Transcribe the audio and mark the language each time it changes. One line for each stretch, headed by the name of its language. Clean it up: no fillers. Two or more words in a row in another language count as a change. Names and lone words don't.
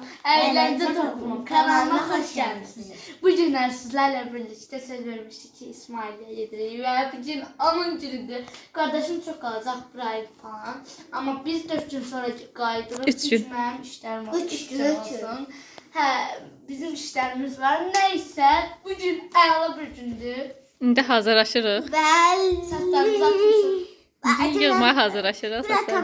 Turkish: Eğlence Toplumu kanalına hoş geldiniz. Bugün sizlerle birlikte söz vermiştik ki İsmail'e yedireyi ve bugün onun günüdür. Kardeşim çok kalacak bir ay falan. Ama biz 4 gün sonra kaydırıp 3 gün benim işlerim var. 3 gün olsun. Bizim işlerimiz var.
Azerbaijani: Neyse bugün əla bir gündür. İndi hazırlaşırıq. Səslərimizi atmışıq. Bizim yığmaya hazırlaşırıq
Turkish: Bırak
Azerbaijani: səslərimizi.